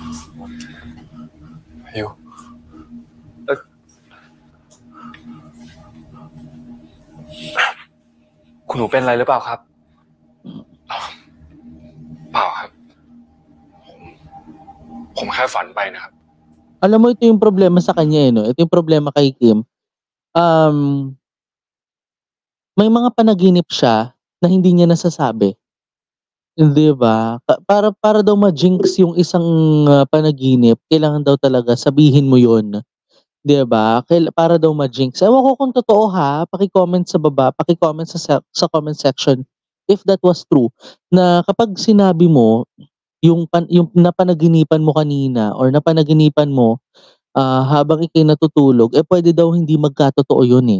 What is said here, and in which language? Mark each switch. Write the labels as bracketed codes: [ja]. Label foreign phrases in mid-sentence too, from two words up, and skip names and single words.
[th] คุณหนูเป็นอะไรหรือเปล่าครับ เปล่าครับ ผมแค่ฝันไปนะครับ [tl] Alam mo, ito yung problema sa kanya, no? Ito yung problema kay Kim. May mga panaginip siya na hindi niya nasasabi. Di ba? Para daw ma-jinx yung isang panaginip, kailangan daw talaga sabihin mo yun. Di ba? Para daw ma-jinx. Ewan ko kung totoo ha. Paki-comment sa baba, paki-comment sa [en] comment section if that was true. [tl] Na kapag sinabi mo, yung napanaginipan mo kanina or napanaginipan mo habang ikay natutulog, pwede daw hindi magkatotoo yun eh.